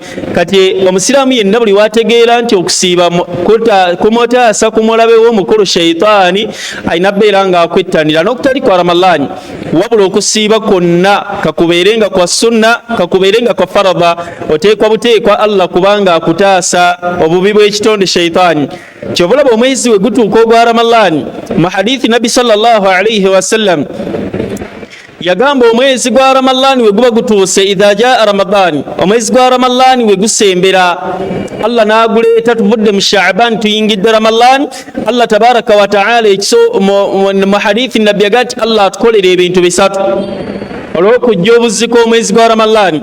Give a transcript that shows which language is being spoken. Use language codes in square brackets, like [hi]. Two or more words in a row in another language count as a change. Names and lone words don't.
[lg] Kati omusiraamu yenna buli wategeera nti okusiiba kumutaasa ku mulabe w'omukulu shaitaani alina bbeera ng'akwettanira n'okutali kwa Ramadhaani, wabula okusiiba kwonna kakubeerenga kwa sunna kakubeerenga kwa faradha, oteekwa buteekwa Allah kubanga akutaasa obubi bw'ekitonde shaitaani. Kyobulaba omwezi we gutuuka ogwa Ramadhaani mu hadithi Nabbi [ar] صلى الله عليه وسلم [lg] yagamba omwezi gwa Ramadhaani we guba gutuuse [ar] إذا جاء رمضان, [lg] omwezi gwa Ramadhaani we gusembera Allah n'aguleeta tuvudde mu Sha'ban tuyingidde Ramadhaani. [ar] الله تبارك وتعالى [lg] mu hadithi Nabbi yagati Allah atukolera ebintu bisatu olw'okujja obuziko omwezi gwa Ramadhaani.